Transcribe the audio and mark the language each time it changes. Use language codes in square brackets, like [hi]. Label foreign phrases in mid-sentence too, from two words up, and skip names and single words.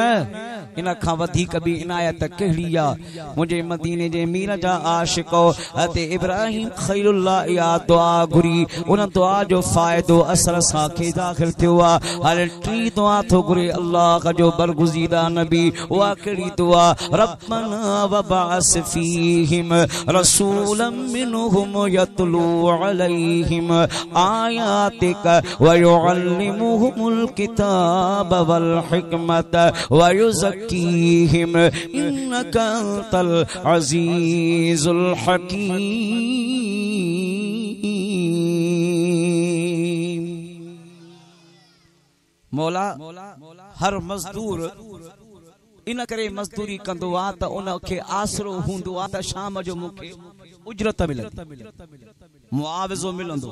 [sd] इन खां वधीक भी इनायत कहिड़ी आहे? मुंहिंजे मदीने जे मीर जा आशिको हते इब्राहिम खलीलुल्लाह या दुआ घुरी उन दुआ जो फ़ाइदो असर सां खे दाख़िल थियो आहे। हर टी दुआ थो घुरे अल्लाह जो बरगुज़ीदा नबी। उहा कहिड़ी दुआ? [ar] ربنا وابعث فيهم رسولا منهم يتلو عليهم آياتك ويعلمهم الكتاب والحكمة ويزكيهم إنك أنت العزيز الحكيم. [sd] मौला हर मजदूर इन करे मजदूरी कंदो आ त उनखे आसरो हूंदो आ त शाम जो मूंखे उजरत मिलंदी, मुआवज़ो मिलंदो।